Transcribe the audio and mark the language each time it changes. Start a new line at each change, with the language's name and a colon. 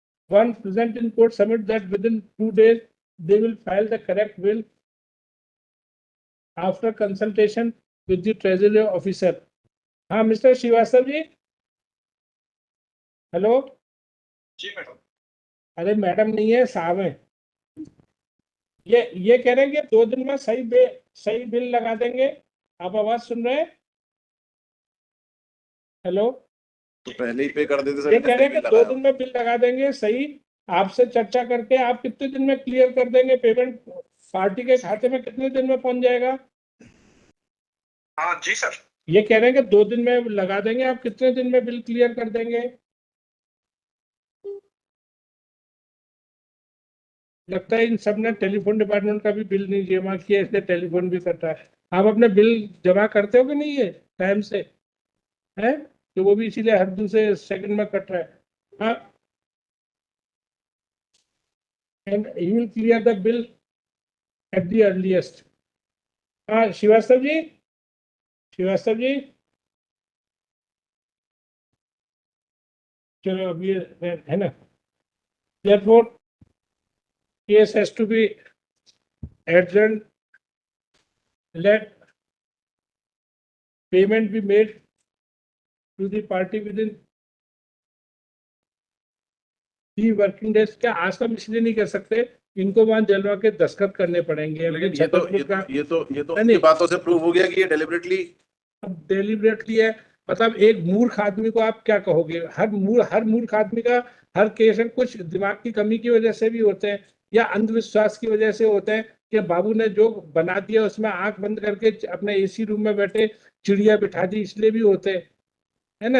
English: one present in court submit that within 2 days they will file the correct bill after consultation with the treasury officer.
Hindi: हाँ mister Srivastava ji, hello. जी madam. अरे madam नहीं है, साहब है। ये कह रहे हैं कि 2 दिन में सही बिल लगा देंगे। आप आवाज सुन रहे हैं? हेलो, तो पहले ही पे कर देते सर। ये कह रहे हैं कि 2 दिन में बिल लगा देंगे सही। आपसे चर्चा करके आप कितने दिन में क्लियर कर देंगे? पेमेंट पार्टी के खाते में कितने दिन में पहुंच जाएगा? हाँ जी सर। ये कह रहे हैं कि 2 दिन में लगा देंगे, आप कितने दिन में बिल क्लियर कर देंगे? लगता है इन सब ने टेलीफोन डिपार्टमेंट का भी बिल नहीं जमा किया, इसलिए टेलीफोन भी कट रहा है। आप अपने बिल जमा करते हो कि नहीं है टाइम से, है तो वो भी इसीलिए हर दूसरे सेकंड में कट रहा है।
English: हाँ, and you will clear the bill at the earliest.
Hindi: हाँ श्रीवास्तव जी, श्रीवास्तव जी, चलो अभी है ना,
English: therefore case has to be adjourned, let payment be made to the party within 3 working days।
Hindi: क्या आज तो हम इसलिए नहीं कर सकते, इनको वहां जलवा के दस्तखत करने पड़ेंगे। लेकिन ये तो नहीं, उनकी बातों से प्रूव हो गया कि ये डेलिबरेटली डेलिबरेटली है। मतलब एक मूर्ख आदमी को आप क्या कहोगे? हर मूर्ख आदमी का हर केस में कुछ दिमाग की कमी की वजह से भी होते हैं, या अंधविश्वास की वजह से होते हैं कि बाबू ने जो बना दिया उसमें आंख बंद करके अपने एसी रूम में बैठे चिड़िया बिठा दी, इसलिए भी होते हैं, है ना।